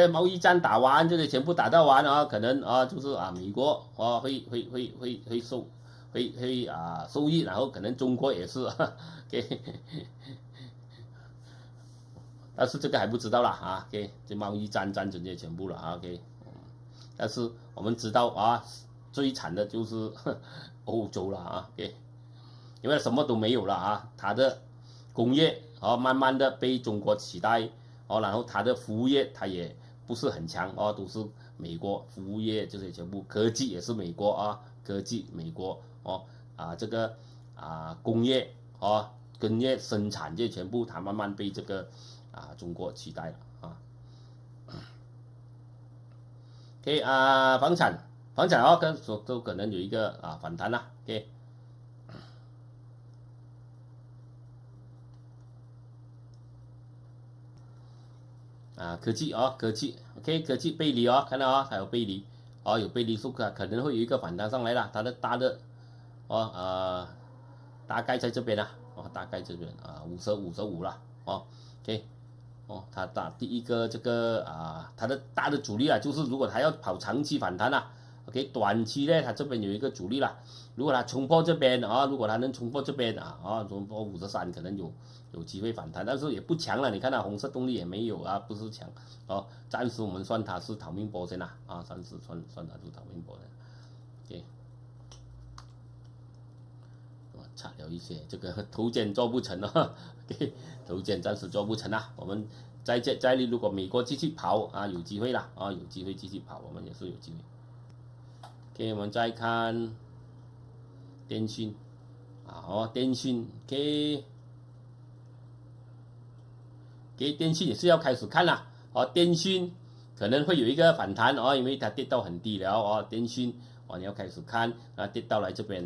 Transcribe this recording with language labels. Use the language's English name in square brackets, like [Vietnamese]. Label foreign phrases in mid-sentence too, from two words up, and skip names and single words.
[Chinese] 貿易戰打完，這些全部打到完可能就是美國會受益，然後可能中國也是OK， 但是這個還不知道啦OK， 這貿易戰爭這些全部了OK， 但是我們知道最慘的就是歐洲了OK， 因為什麼都沒有了它的工業慢慢的被中國取代然後它的服務業它也不是很強都是美國服務業，這些全部科技也是美國科技美國這個工業工業生產這些全部它慢慢被這個中國取代了OK 房產都可能有一個反彈啦 OK。科技OK， 科技背離看到還有背離有背離，可能會有一個反彈上來了，它的大的大概在這邊啊，大概這邊啊55了，OK， 它打第一個這個它的大的阻力啊，就是如果它要跑長期反彈啊 ，OK， 短期呢它這邊有一個阻力啦，如果它衝破這邊如果它能衝破這邊衝破53可能有機會反彈，但是也不強了，你看紅色動力也沒有不是強暫時我們算它是逃命波先暫時算它是逃命波的 ，OK。差了一些，这個頭肩做不成 ，OK，頭肩暫時做不成我們再如果美國繼續跑有機會啦有機會繼續跑，我們也是有機會。OK， 我們再看電訊電訊給電訊也是要開始看啦電訊可能會有一個反彈因為它跌到很低了電訊你要開始看跌到來這邊。